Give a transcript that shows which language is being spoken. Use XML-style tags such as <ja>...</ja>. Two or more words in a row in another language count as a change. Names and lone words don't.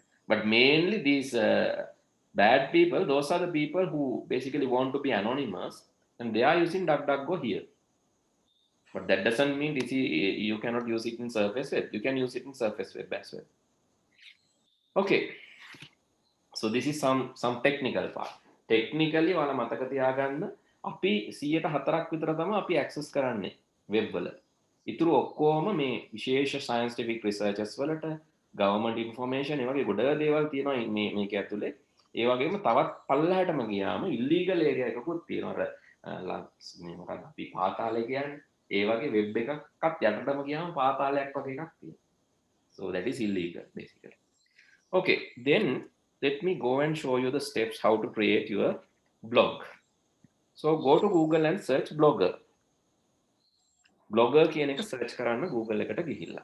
<en>But mainly these bad people, those are the people who basically want to be anonymous, and they are using DuckDuckGo here. But that doesn't mean you cannot use it in Surface Web. You can use it in Surface Web as well. Okay. So this is some technical part.</en> <si>Technically ඔයාලා මතක තියාගන්න අපි 104ක් විතර තමයි අපි access කරන්නේ web වල. ඉතුරු ඔක්කොම මේ විශේෂ</si> <en>scientific researches</en> <si>වලට government information ඒ වගේ ගොඩ දේවල් තියෙනවා මේක ඇතුලේ. ඒ වගේම තවත් පල්ලහැටම ගියාම</si> <en>illegal area</en> <si>එකකුත් තියෙනවා. අර මේ මොකක්ද අපි පාතාලේ කියන්නේ. ඒ වගේ web එකක්වත් යටටම ගියාම පාතාලයක් වගේ එකක් තියෙනවා.</si> <en>So that is illegal basically. Okay, then let me go and show you the steps how to create your blog. So go to Google and search blogger.</en> <si>Blogger කියන එක search කරන්න Google එකට ගිහිල්ලා.</si>